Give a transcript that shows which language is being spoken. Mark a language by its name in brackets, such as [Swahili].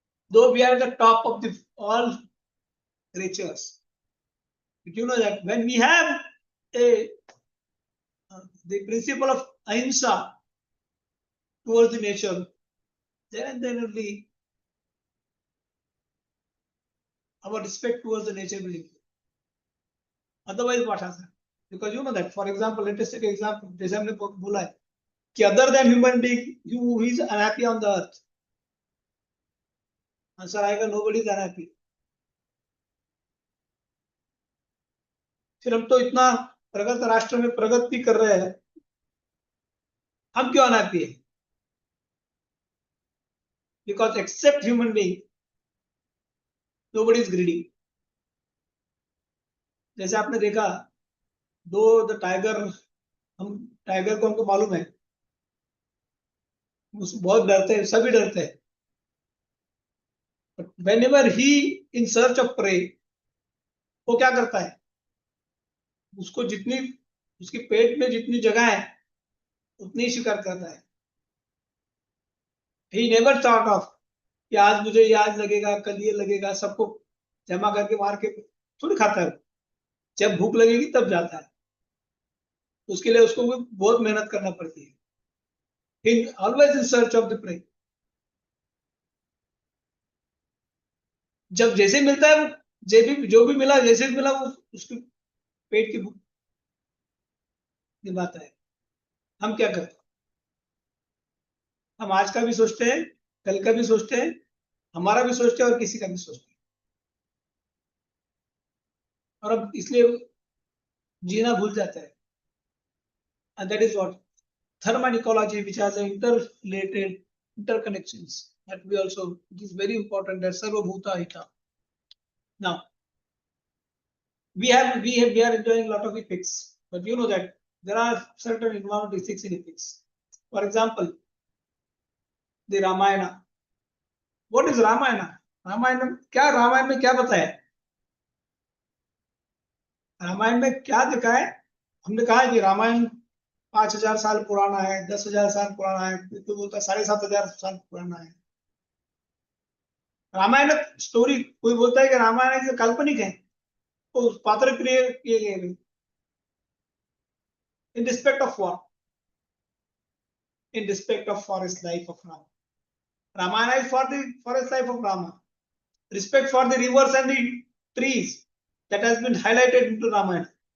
[English] Though we are at the top of the all creatures, but you know that when we have the principle of ahimsa towards the nature, then only our respect towards the nature will improve. Otherwise, what happens? Because you know that, for example, let us take an example. [Hindi] जैसे हमने बोला है कि [English] other than human being, who is unhappy on the earth? Answer आएगा, nobody is unhappy. [Hindi] फिर हम तो इतना प्रगत राष्ट्र में प्रगति कर रहे हैं, हम क्यों अनहैप्पी है? [English] Because except human being, nobody is greedy. [Hindi] जैसे आपने देखा द टाइगर, हम टाइगर को हमको मालूम है बहुत डरते हैं, सभी डरते हैं. [English] But whenever he in search of prey, [Hindi] वो क्या करता है? उसको जितनी उसके पेट में जितनी जगह है उतनी शिकार करता है. [English] He never thought of [Hindi] कि आज मुझे ये आज लगेगा, कल ये लगेगा, सबको जमा करके मार के थोड़ी खाता है. जब भूख लगेगी तब जाता है. उसके लिए उसको बहुत मेहनत करना पड़ती है. [English] He always in search of the prey. [Hindi] जब जैसे मिलता है जो भी मिला, जैसे भी मिला, वो उसके पेट की भूख निभाता है. हम क्या करते हैं? हम आज का भी सोचते हैं, कल का भी सोचते हैं, हमारा भी सोचते हैं और किसी का भी सोचते हैं. और अब इसलिए जीना भूल जाता है. [English] And that is what Dharma and ecology, which has interrelated interconnections, that we also, it is very important that Sarva Bhuta Hita. Now, we are enjoying a lot of ethics, but you know that there are certain environmental ethics in ethics. For example, the Ramayana. What is Ramayana? [Hindi] Ramayan में क्या बताया? रामायण में क्या दिखा है? हमने कहा है कि रामायण 5000 साल पुराना है, 10,000 साल पुराना है, तो बोलता 7,500 साल पुराना है. रामायण स्टोरी, कोई बोलता है कि रामायण काल्पनिक है, उस पात्र क्रिएट किए गए [English] in respect of what? In respect of forest life of Rama. Ramayana is for the forest life of Rama. Respect for the rivers and the trees that has been highlighted into Ramayana.